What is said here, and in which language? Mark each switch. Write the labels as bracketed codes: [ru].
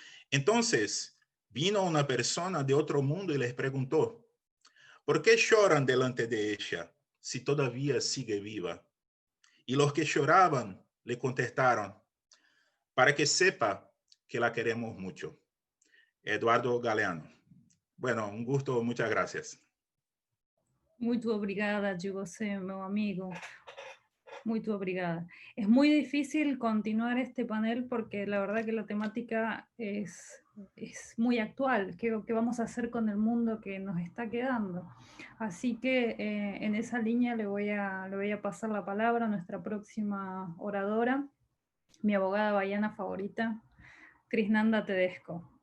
[es] Entonces vino una persona de otro mundo y les preguntó, ¿por qué lloran delante de ella si todavía sigue viva? Y los que lloraban le contestaron, para que sepa que la queremos mucho. Eduardo Galeano. Bueno, un gusto, muchas gracias. [pt] Muito obrigada de você, meu amigo. Muito obrigada. [es] Es muy difícil continuar este panel porque la verdad que la temática es muy actual. ¿Qué vamos a hacer con el mundo que nos está quedando? Así que en esa línea le voy a pasar la palabra a nuestra próxima oradora, mi abogada baiana favorita, Krisnanda Tedesco.